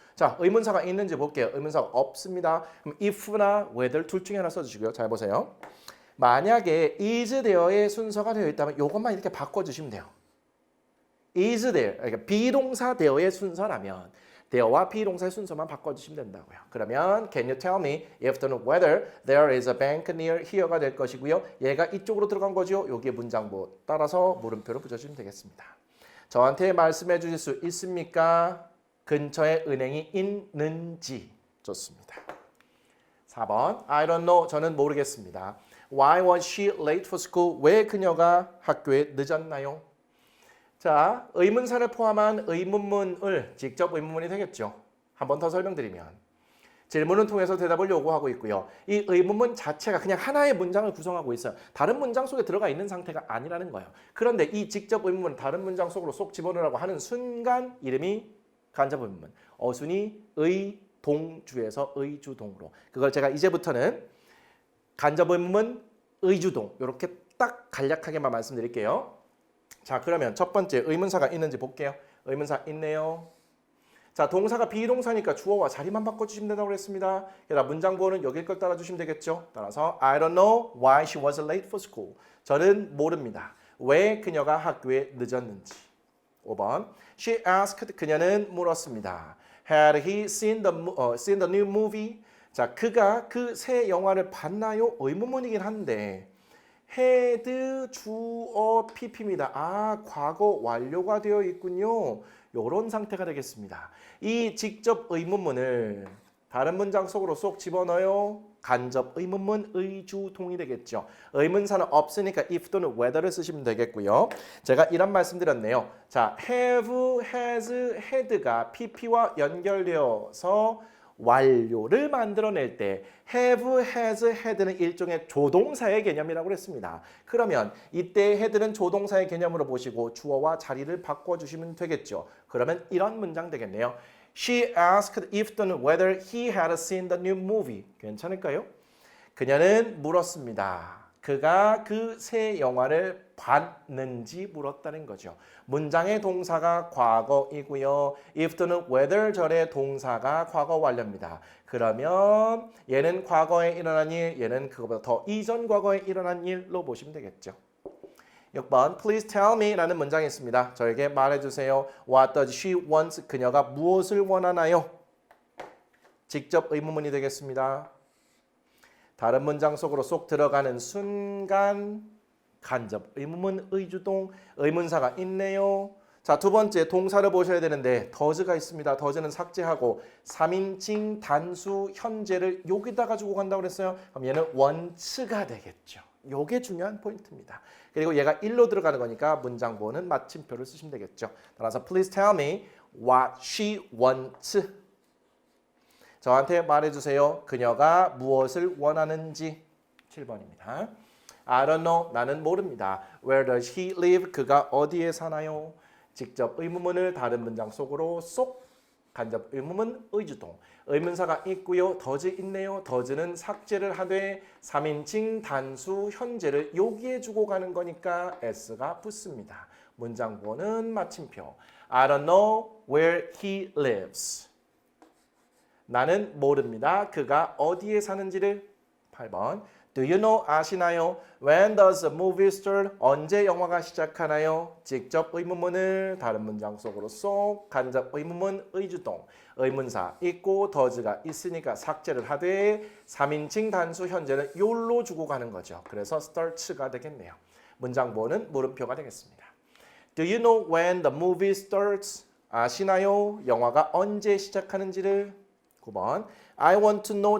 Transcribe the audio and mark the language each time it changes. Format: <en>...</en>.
<ko>자, 의문사가 있는지 볼게요. 의문사가 없습니다. 그럼 if나 whether 둘 중에 하나 써주시고요. 잘 보세요. 만약에 is there의 순서가 되어 있다면 이것만 이렇게 바꿔주시면 돼요. is there, 그러니까 비동사 there의 순서라면 there와 비동사의 순서만 바꿔주시면 된다고요. 그러면</ko> <en>can you tell me if</en> <ko>또는</ko> <en>whether there is a bank near here가</en> <ko>될 것이고요. 얘가 이쪽으로 들어간 거죠. 여기에 문장부 따라서 물음표를 붙여주시면 되겠습니다. 저한테 말씀해 주실 수 있습니까? 근처에 은행이 있는지. 좋습니다. 4번</ko> <en>I don't know.</en> <ko>저는 모르겠습니다.</ko> <en>Why was she late for school?</en> <ko>왜 그녀가 학교에 늦었나요? 자, 의문사를 포함한 의문문을 직접 의문문이 되겠죠. 한 번 더 설명드리면 질문을 통해서 대답을 요구하고 있고요. 이 의문문 자체가 그냥 하나의 문장을 구성하고 있어요. 다른 문장 속에 들어가 있는 상태가 아니라는 거예요. 그런데 이 직접 의문문을 다른 문장 속으로 쏙 집어넣으라고 하는 순간 이름이 간접 의문문. 어순이 의동주에서 의주동으로. 그걸 제가 이제부터는 간접 의문문, 의주동 이렇게 딱 간략하게만 말씀드릴게요. 자, 그러면 첫 번째 의문사가 있는지 볼게요. 의문사 있네요. 자, 동사가 비동사니까 주어와 자리만 바꿔주시면 된다고 그랬습니다. 그래서 문장 부호는 여길 걸 따라주시면 되겠죠. 따라서</ko> <en>I don't know why she was late for school.</en> <ko>저는 모릅니다. 왜 그녀가 학교에 늦었는지. 5번.</ko> <en>She asked.</en> <ko>그녀는 물었습니다.</ko> <en>Had he seen the new movie?</en> <ko>자, 그가 그 새 영화를 봤나요? 의문문이긴 한데 had 주어 PP입니다. 아, 과거 완료가 되어 있군요. 이런 상태가 되겠습니다. 이 직접 의문문을 다른 문장 속으로 쏙 집어넣어요. 간접 의문문 의주동이 되겠죠. 의문사는 없으니까 if 또는 whether를 쓰시면 되겠고요. 제가 이런 말씀 드렸네요. 자, have, has, had가 PP와 연결되어서 완료를 만들어낼 때 have, has, had는 일종의 조동사의 개념이라고 그랬습니다. 그러면 이때 had는 조동사의 개념으로 보시고 주어와 자리를 바꿔주시면 되겠죠. 그러면 이런 문장 되겠네요.</ko> <en>She asked if</en> <ko>또는</ko> <en>whether he had seen the new movie.</en> <ko>괜찮을까요? 그녀는 물었습니다. 그가 그 새 영화를 봤는지 물었다는 거죠. 문장의 동사가 과거이고요. if 또는 whether 절의 동사가 과거 완료입니다. 그러면 얘는 과거에 일어난 일, 얘는 그거보다 더 이전 과거에 일어난 일로 보시면 되겠죠. 6번</ko> <en>Please tell me</en> <ko>라는 문장이 있습니다. 저에게 말해주세요.</ko> <en>What does she want?</en> <ko>그녀가 무엇을 원하나요? 직접 의문문이 되겠습니다. 다른 문장 속으로 쏙 들어가는 순간 간접 의문문 의주동 의문사가 있네요. 자, 두 번째 동사를 보셔야 되는데 does가 있습니다. does는 삭제하고 3인칭 단수 현재를 여기다 가지고 간다고 그랬어요. 그럼 얘는 wants가 되겠죠. 요게 중요한 포인트입니다. 그리고 얘가 1로 들어가는 거니까 문장 부호는 마침표를 쓰시면 되겠죠. 따라서</ko> <en>please tell me what she wants.</en> <ko>저한테 말해주세요. 그녀가 무엇을 원하는지. 7번입니다.</ko> <en>I don't know.</en> <ko>나는 모릅니다.</ko> <en>Where does he live?</en> <ko>그가 어디에 사나요? 직접 의문문을 다른 문장 속으로 쏙 간접 의문문 의주동. 의문사가 있고요. does 있네요. does는 삭제를 하되 3인칭 단수 현재를 여기에 주고 가는 거니까 s가 붙습니다. 문장 부호는 마침표.</ko> <en>I don't know where he lives.</en> <ko>나는 모릅니다. 그가 어디에 사는지를. 8번.</ko> <en>Do you know?</en> <ko>아시나요?</ko> <en>When does the movie start?</en> <ko>언제 영화가 시작하나요? 직접 의문문을 다른 문장 속으로 쏙 간접 의문문 의주동 의문사 있고 does가 있으니까 삭제를 하되 3인칭 단수 현재는 요로 주고 가는 거죠. 그래서 starts가 되겠네요. 문장 보는 물음표가 되겠습니다.</ko> <en>Do you know when the movie starts?</en> <ko>아시나요? 영화가 언제 시작하는지를 9번</ko> <en>I want to know.</en>